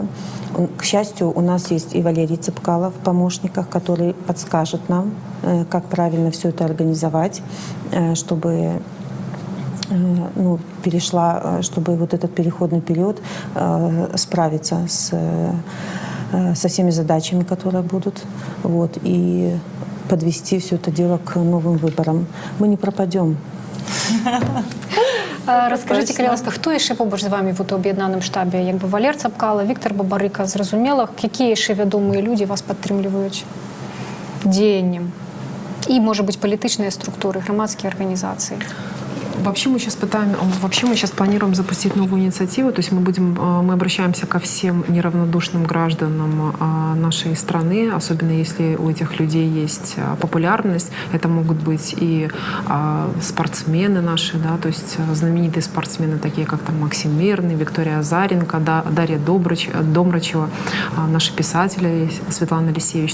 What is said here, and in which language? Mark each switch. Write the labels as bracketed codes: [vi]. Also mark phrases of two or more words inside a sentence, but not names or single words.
[ru] К счастью, у нас есть и Валерий Цепкало в помощниках, который подскажет нам, как правильно все это организовать, чтобы чтобы вот этот переходный период справиться со всеми задачами, которые будут, вот, и подвести все это дело к новым выборам. Мы не пропадем. Расскажите, [be] калі ласка, хто яшчэ побач з вами у аб'яднаным штабе? Як бы Валер Цапкала, Віктор Бабарыка, зразумела, якія яшчэ вядомыя людзі вас падтрымліваюць дзеяннем? І, можа быць, палітычныя структуры, грамадскія арганізацыі? [ru] Вообще мы сейчас планируем запустить новую инициативу, то есть мы обращаемся ко всем неравнодушным гражданам нашей страны, особенно если у этих людей есть популярность. Это могут быть и спортсмены наши, да, то есть знаменитые спортсмены, такие как там Максим Мирный, Виктория Азаренко, Дарья Домрачева, наши писатели Светлана Алексеевич.